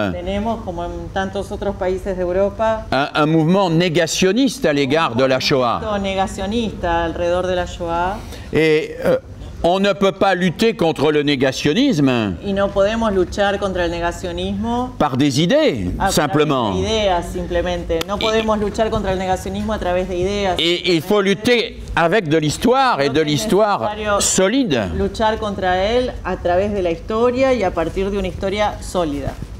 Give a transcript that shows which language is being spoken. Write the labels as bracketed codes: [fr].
[es] tenemos, como en tantos otros países de Europa, [fr] un mouvement négationniste à l'égard de la Shoah. [es] Negacionista alrededor de la Shoah. [fr] Et on ne peut pas lutter contre le négationnisme [es] Y no podemos luchar contra el negacionismo [fr] par des idées, [es] a [fr] simplement. [es] través de ideas, simplemente. No podemos luchar contra el negacionismo a través de ideas. [fr] Et il faut lutter avec de l'histoire et de l'histoire solide. [es] Luchar contra él a través de la historia y a partir de una historia sólida.